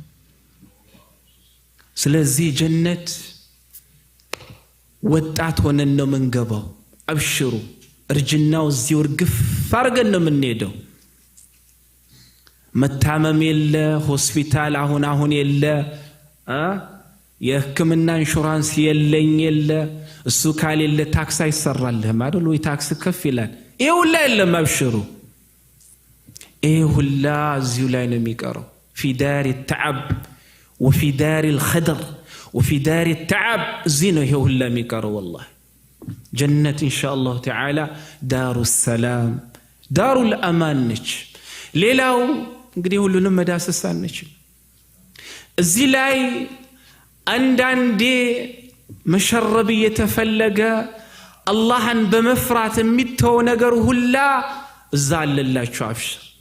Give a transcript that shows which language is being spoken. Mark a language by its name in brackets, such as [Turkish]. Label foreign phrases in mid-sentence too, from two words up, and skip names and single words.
[Amharic] ስለዚህ ጀነት ወጣት ሆነን ነው መንገባው አብሽሩ እርጅናው እዚህ ወርግፍ አርገን ነው የምንሄደው መታመም የለ ሆስፒታል አሁን የለ የህክምና ኢንሹራንስ የለኝ የለ እሱ ካሌለ ታክስ አይሰራልህም አይደል ወይ ታክስ ከፍ ይላል ይሄ ሁላ የለም አብሽሩ ይሄ ሁላ እዚሁ ላይ ነው የሚቀረው [Arabic] في دار التعب وفي دار الخدر وفي دار التعب زينه هي [Amharic] ሁላ የሚቀረው [Arabic] والله جنة إن شاء الله تعالى دار السلام دار الأمان [Amharic] ነች ሌላው እንግዲህ ሁሉንም መዳሰስ አንችል እዚህ ላይ አንዳንዴ መሸረብ የተፈለገ አላህን በመፍራት የሚተው ነገር ሁላ እዛ አለላችሁ አብሽር